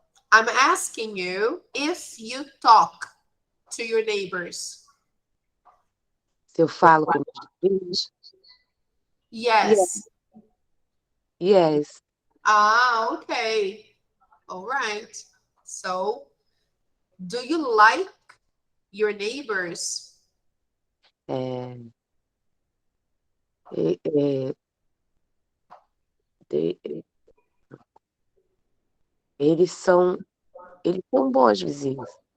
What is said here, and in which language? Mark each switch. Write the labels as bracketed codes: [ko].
[en] I'm asking you if you talk to your neighbors. [pt] Se eu falo com meus filhos? [en] Yes. Yes. Ah, okay. All right. So, do you like your neighbors? [pt] É, é, é, de- eles são bons vizinhos.